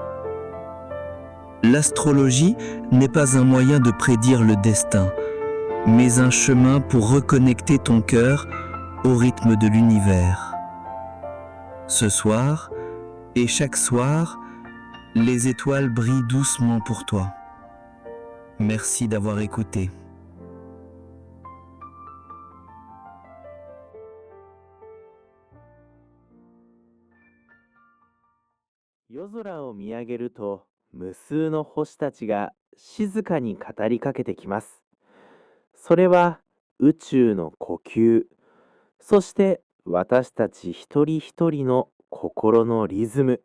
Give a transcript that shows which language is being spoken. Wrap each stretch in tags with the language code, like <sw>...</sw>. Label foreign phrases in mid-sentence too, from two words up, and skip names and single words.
<fr>L'astrologie n'est pas un moyen de prédire le destin, mais un chemin pour reconnecter ton cœur au rythme de l'univers. Ce soir, et chaque soir, les étoiles brillent doucement pour toi. Merci d'avoir écouté.</fr> <ja>夜空を見上げると、無数の星たちが静かに語りかけてきます。それは宇宙の呼吸、そして私たち一人一人の心のリズム。</ja>